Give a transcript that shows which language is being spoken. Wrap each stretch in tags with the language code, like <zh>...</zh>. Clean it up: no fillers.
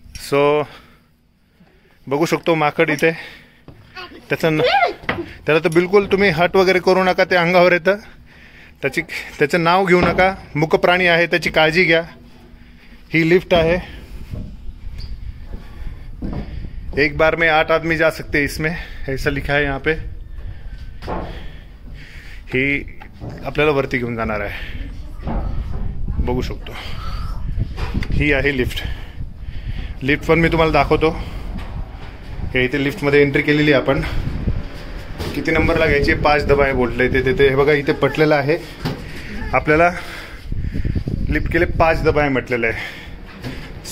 <mr>So बघू शकतो माकड इथे. त्याला तर बिलकुल तुम्ही हट वगैरे करू नका, ते अंगावर येतं. त्याचं नाव घेऊ नका. मुक प्राणी आहे, त्याची काळजी घ्या. ही लिफ्ट आहे.</mr> <hi>एक बार में 8 आदमी जा सकते हैं इसमें, ऐसा लिखा है यहाँ पे.</hi> <mr>ही आपल्याला वरती घेऊन जाणार आहे, बघू शकतो. ही आहे लिफ्ट. लिफ्ट पण मी तुम्हाला दाखवतो. हे इथे लिफ्टमध्ये एंट्री केलेली आपण. किती नंबरला घ्यायची? 5 दबाय बोलले ते हे बघा इथे पटलेलं आहे. आपल्याला लिफ्ट केले 5 दबाय म्हटलेलं आहे.</mr>